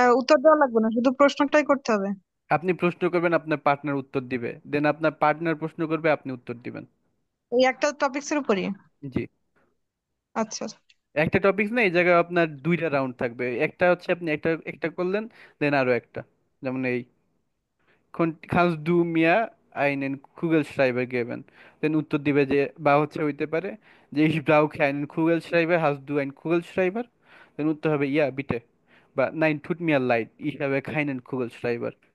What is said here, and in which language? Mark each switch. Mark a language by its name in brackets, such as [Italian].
[Bangla] উত্তর দেওয়া লাগবে না, শুধু প্রশ্নটাই করতে হবে? আপনি প্রশ্ন করবেন, আপনার পার্টনার উত্তর দিবে, দেন আপনার পার্টনার প্রশ্ন করবে, আপনি উত্তর দিবেন। এই একটা টপিক্স এর উপরই? জি। আচ্ছা। একটা টপিক না, এই জায়গায় আপনার দুইটা রাউন্ড থাকবে। একটা হচ্ছে আপনি একটা একটা করলেন, দেন আরো একটা। যেমন এই [German] kannst du mir einen Kugelschreiber geben? [Bangla] দেন উত্তর দিবে যে, বা হচ্ছে হইতে পারে যে [German] ich brauche einen Kugelschreiber, hast du einen Kugelschreiber? [Bangla] দেন উত্তর হবে [German] ja bitte, [Bangla] বা [German] nein tut mir leid, ich habe keinen Kugelschreiber।